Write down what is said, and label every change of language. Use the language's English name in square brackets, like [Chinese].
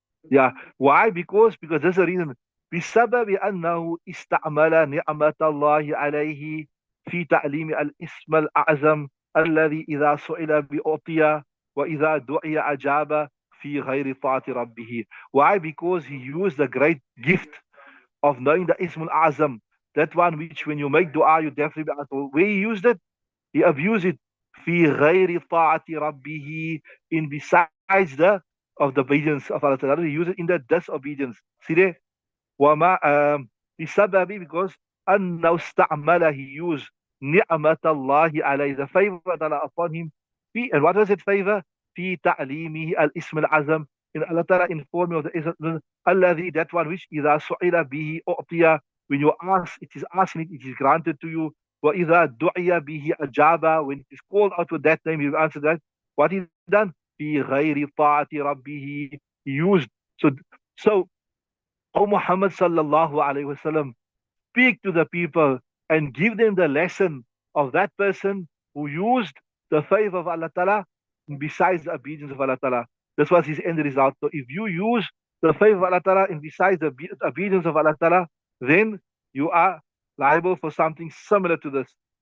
[English] Yeah. Why? Because there's a reason. [Arabic] بسبب أنه استعمل نعمة الله عليه في تعليم الاسم الأعظم الذي إذا سئل بأعطي وإذا دعي أجاب في غير طاعة ربه. [English] Why? Because he used the great gift of knowing the Ism al-Azam, that one which when you make dua you definitely be asked. Where he used it, he abused it. [Arabic] في غير طاعة ربه, [English] in besides the of the obedience of Allah Ta'ala. He used it in the disobedience. See there? [Arabic] وما بسبب, [English] because [Arabic] أنه استعمل, [English] he used [Arabic] نعمة الله عليه, [English] the favor of Allah upon him, في, and what was it favor? [Arabic] في تعليمه الاسم العظم, [English] in Allah Ta'ala informed me of the ism الذي, that one which [Arabic] إذا سئل به أعطي, [English] when you ask, it is asking it, it is granted to you. [Arabic] وإذا دعي به أجاب, [English] when it is called out with that name you answer that. What he done? [Arabic] في غير طاعة ربه, [English] he used. So O Muhammad sallallahu alayhi wasallam, speak to the people and give them the lesson of that person who used the favor of Allah Ta'ala besides the obedience of Allah Ta'ala. This was his end result. So if you use the favor of Allah Ta'ala and besides the obedience of Allah Ta'ala, then you are liable for something similar to this.